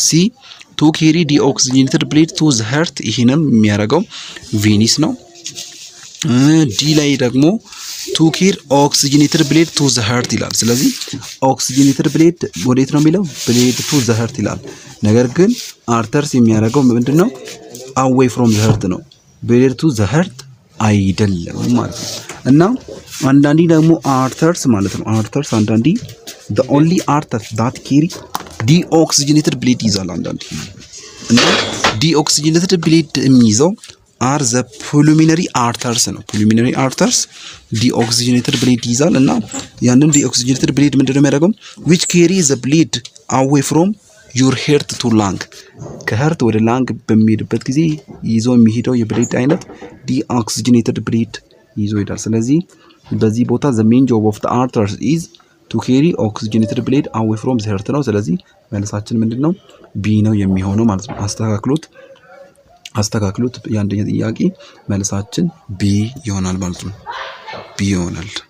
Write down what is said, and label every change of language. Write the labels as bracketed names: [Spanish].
[English] C to carry deoxygenated blood to the heart [Amharic] ይሄንም የሚያደርገው ቬኒስ ነው። ዲ ላይ ደግሞ [English] to carry oxygenated blood to the heart ይላል። ስለዚህ oxygenated blood [Amharic] ወዴት ነው የሚለው? [English] blood to the heart [Amharic] ይላል። ነገር ግን አርተርስ የሚያደርገው ምንድነው? [English] away from the heart ነው። blood to the heart [Amharic] አይደለም ማለት ነው። እና አንዳንዴ ደግሞ አርተርስ ማለት ነው አንዳንዴ [English] the only artery that carry deoxygenated blood ይዛል አንዳንዴ። እና deoxygenated blood የሚይዘው are the pulmonary arteries ነው። pulmonary arteries deoxygenated blood ይዛል እና ያንን deoxygenated blood ምንድነው የሚያደርገው? which carry the blood away from your heart to lung [Amharic] ከheart ወደ lung በሚሄድበት ጊዜ ይዞ የሚሄደው የብሌድ አይነት [English] deoxygenated blood [Amharic] ይዞ ይሄዳል። ስለዚህ በዚህ ቦታ [English] the main job of the arteries is to carry oxygenated blood away from the heart [Amharic] ነው። ስለዚህ መልሳችን ምንድነው? ቢ ነው የሚሆነው ማለት ነው። አስተካክሉት። የአንደኛ ጥያቄ መልሳችን ቢ ይሆናል ማለት ነው። ቢ ይሆናል።